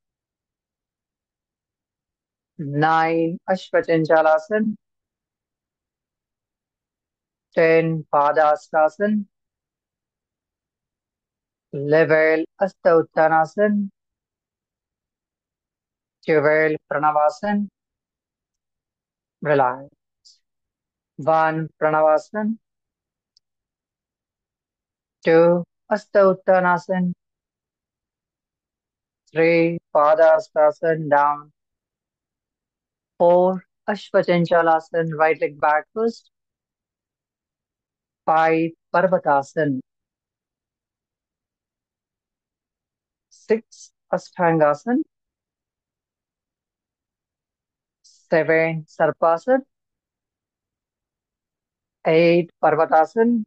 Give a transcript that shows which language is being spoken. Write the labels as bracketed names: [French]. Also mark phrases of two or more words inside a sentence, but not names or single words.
[English] 9 అశ్వచంచాలాసన్. 10 పాదాష్టాసన్. 11 హస్త ఉత్తానాసన్. 12 ప్రణవాసన్. Relax. 1 pranavasan. 2 hasta uttanasan. 3 padastasana down. 4 ashwachanchalasan, right leg back first. 5 parvatasan. 6 ashtangasan. 7 sarpasan. 8 parvatasan.